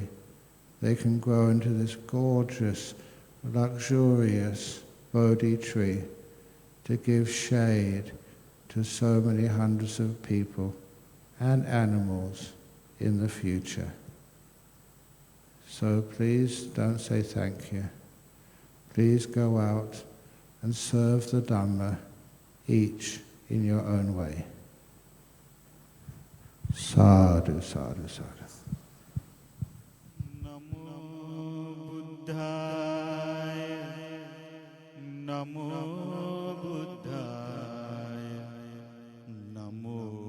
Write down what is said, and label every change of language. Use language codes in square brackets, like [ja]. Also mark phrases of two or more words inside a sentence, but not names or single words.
[en] They can grow into this gorgeous, luxurious Bodhi tree to give shade to so many hundreds of people and animals in the future. So please don't say thank you. Please go out and serve the Dhamma, each in your own way. [pi] Sadhu, sadhu, sadhu. Namo Buddhaya, Namo Buddhaya, Namo